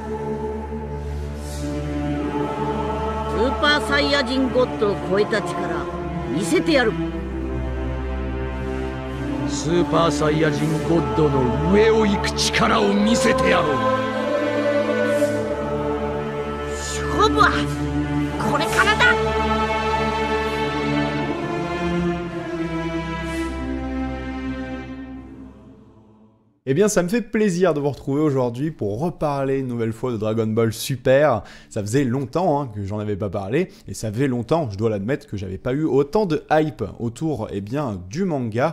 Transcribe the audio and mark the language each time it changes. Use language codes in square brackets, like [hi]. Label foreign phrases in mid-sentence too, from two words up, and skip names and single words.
[ja] スーパーサイヤ人ゴッドを超えた力見せてやる。スーパーサイヤ人ゴッドの上を行く力を見せてやろう。勝負はこれからだ。 [fr] Eh bien, ça me fait plaisir de vous retrouver aujourd'hui pour reparler une nouvelle fois de Dragon Ball Super. Ça faisait longtemps que j'en avais pas parlé, et ça faisait longtemps, je dois l'admettre, que j'avais pas eu autant de hype autour du manga.